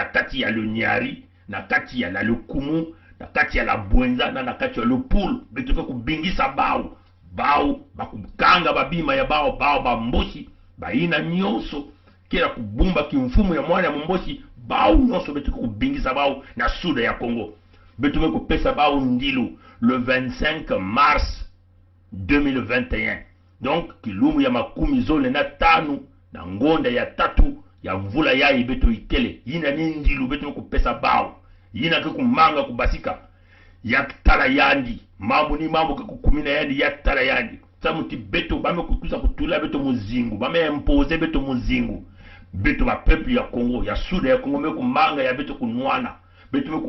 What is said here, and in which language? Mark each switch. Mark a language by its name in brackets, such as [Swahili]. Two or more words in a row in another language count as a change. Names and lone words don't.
[Kituba (Democratic Republic of Congo)] kati ya lunyari na kati ya la lukumu na kati ya la bwenza na kati ya lupulu beto ke kubingisa bao bakukanga babima ya bao bambosi baina nyonso kila kubumba kimfumu ya mwana ya mombosi bao nyonso beto ke kubingisa bao na suda ya Congo beto ke kupesa bao ndilu [French] le 25 mars 2021. [Kituba (Democratic Republic of Congo)] Donc kilumu ya makumi zole na tanu na ngonda ya tatu ya mvula ya ibeto ikele yina nindilu beto kupesa bao yina ke kumanga kubasika ya tala yandi mambo ni mambo ke kukumina yandi ya tala yandi samuti beto bame kukusa kutula beto muzingu bame impose beto muzingu beto ba peuple ya Congo ya suda ya Congo me kumanga ya beto kunwana beto me